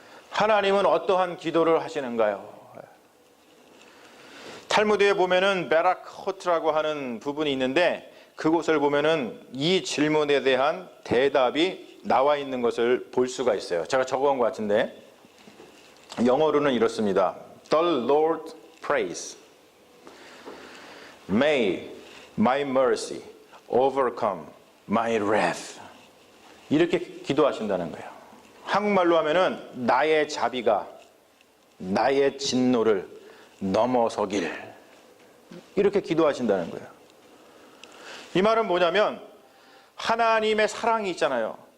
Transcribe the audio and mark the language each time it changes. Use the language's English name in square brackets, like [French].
[Korean] 하나님은 어떠한 기도를 하시는가요? 탈무드에 보면은 베라코트라고 하는 부분이 있는데 그곳을 보면은 이 질문에 대한 대답이 나와 있는 것을 볼 수가 있어요. 제가 적어온 것 같은데 영어로는 이렇습니다. [English] The Lord prays, May my mercy overcome my wrath. [Korean] 이렇게 기도하신다는 거예요. 한국말로 하면은 나의 자비가 나의 진노를 넘어서길, 이렇게 기도하신다는 거예요. 이 말은 뭐냐면 하나님의 사랑이 있잖아요.